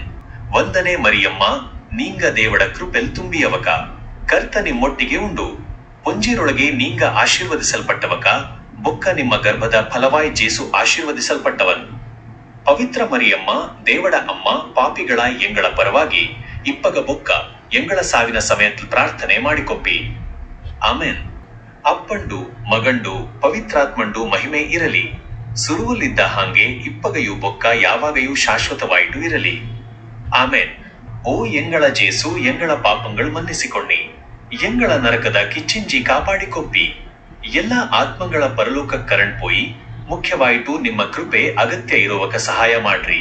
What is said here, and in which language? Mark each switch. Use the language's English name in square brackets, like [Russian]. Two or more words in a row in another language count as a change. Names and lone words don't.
[Tulu] ವಂದನೆ ಮರಿಯಮ್ಮ ನೀಂಗ ದೇವಡ ಕೃಪೆಲ್ ತುಂಬಿಯವಕ, ಕರ್ತ ನಿಮ್ಮೊಟ್ಟಿಗೆ ಉಂಡು, ಪೊಂಜಿರೊಳಗೆ ನೀಂಗ ಆಶೀರ್ವದಿಸಲ್ಪಟ್ಟವಕ, ಬೊಕ್ಕ ನಿಮ್ಮ ಗರ್ಭದ ಫಲವಾಯಿ ಜೇಸು ಆಶೀರ್ವದಿಸಲ್ಪಟ್ಟವನ್. ಪವಿತ್ರ ಮರಿಯಮ್ಮ ದೇವಡ ಅಮ್ಮ ಪಾಪಿಗಳ ಎಂಗಳ ಪರವಾಗಿ ಇಪ್ಪಗ ಬೊಕ್ಕ ಎಂಗಳ ಸಾವಿನ ಸಮಯದಲ್ಲಿ ಪ್ರಾರ್ಥನೆ ಮಾಡಿಕೊಪ್ಪಿ. ಆಮೇನ್. ಅಪ್ಪಂಡು ಮಗಂಡು ಪವಿತ್ರಾತ್ಮಂಡು ಮಹಿಮೆ ಇರಲಿ, ಸುರುವಲ್ಲಿದ್ದ ಹಾಗೆ ಇಪ್ಪಗೆಯೂ ಬೊಕ್ಕ ಯಾವಾಗೆಯೂ ಶಾಶ್ವತವಾಯಿತು ಇರಲಿ. ಆಮೇನ್. ಓ ಎಂಗಳ ಜೇಸು ಎಂಗಳ ಪಾಪಗಳು ಮನ್ನಿಸಿಕೊಣ್ಣಿ, ಎಂಗಳ ನರಕದ ಕಿಚ್ಚಿಂಜಿ ಕಾಪಾಡಿಕೊಪ್ಪಿ, ಎಲ್ಲಾ ಆತ್ಮಗಳ ಪರಲೋಕ ಕರಣ್ ಪೋಯಿ ಮುಖ್ಯವಾಯಿತು ನಿಮ್ಮ ಕೃಪೆ ಅಗತ್ಯ ಇರುವಕ ಸಹಾಯ ಮಾಡ್ರಿ.